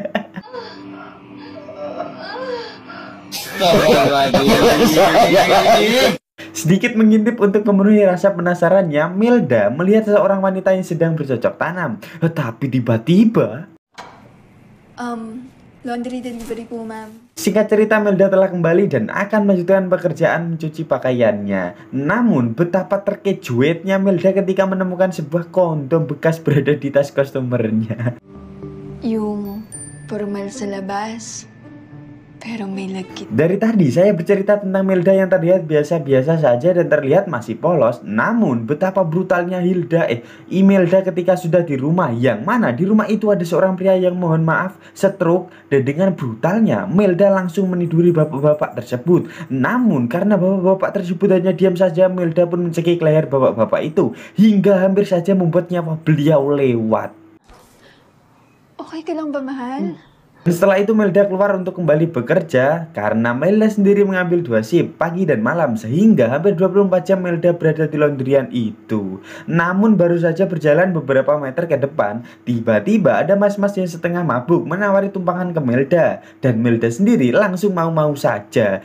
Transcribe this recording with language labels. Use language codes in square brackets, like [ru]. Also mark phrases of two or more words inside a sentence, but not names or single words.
[id] Sedikit mengintip untuk memenuhi rasa penasarannya, Melda melihat seorang wanita yang sedang bercocok tanam. Tetapi tiba-tiba, [en] Laundry delivery po, ma'am. [id] singkat cerita, Melda telah kembali dan akan melanjutkan pekerjaan mencuci pakaiannya. Namun betapa terkejutnya Melda ketika menemukan sebuah kondom bekas berada di tas customernya. [tl] Yung formal sa labas, pero may lagkit. [id] Dari tadi saya bercerita tentang Melda yang terlihat biasa-biasa saja dan terlihat masih polos. Namun betapa brutalnya Imelda ketika sudah di rumah, yang mana di rumah itu ada seorang pria yang mohon maaf stroke, dan dengan brutalnya Melda langsung meniduri bapak-bapak tersebut. Namun karena bapak-bapak tersebut hanya diam saja, Melda pun mencekik leher bapak-bapak itu hingga hampir saja membuat nyawa beliau lewat. [tl] Okay ka lang ba, mahal? [id] Setelah itu Melda keluar untuk kembali bekerja karena Melda sendiri mengambil 2 shift pagi dan malam, sehingga hampir 24 jam Melda berada di laundryan itu. Namun baru saja berjalan beberapa meter ke depan, tiba-tiba ada mas-mas yang setengah mabuk menawari tumpangan ke Melda, dan Melda sendiri langsung mau-mau saja.